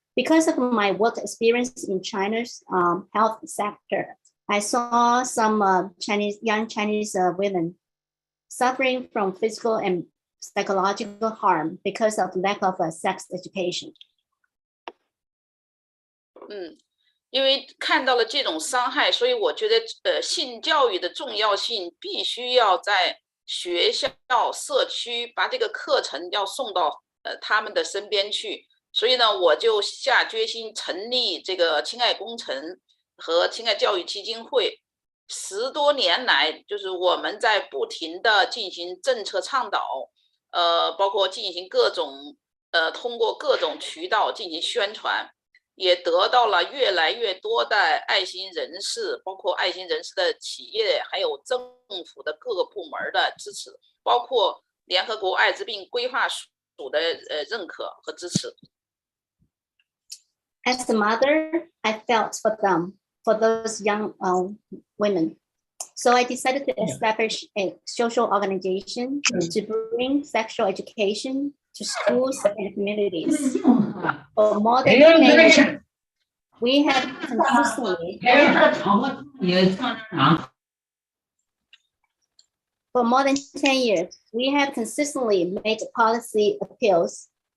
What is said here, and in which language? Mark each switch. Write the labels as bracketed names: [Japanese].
[English] Because of my work experience in China's health sector, I saw some young Chinese women suffering from physical and psychological harm because of lack of sex education. [Chinese] 因为看到了这种伤害，所以我觉得性教育的重要性必须要在学校、社区把这个课程要送到他们的身边去。所以呢，我就下决心成立这个亲爱工程和亲爱教育基金会。 10多年来，就是我们在不停的进行政策倡导，包括进行各种通过各种渠道进行宣传，也得到了越来越多的爱心人士，包括爱心人士的企业，还有政府的各个部门的支持，包括联合国艾滋病规划署的认可和支持。 [English] As a mother, I felt for them, for those young women. So I decided to establish a social organization to bring sexual education to schools and communities. For more than 10 years, we have consistently For more than 10 years, we have consistently made policy appeals.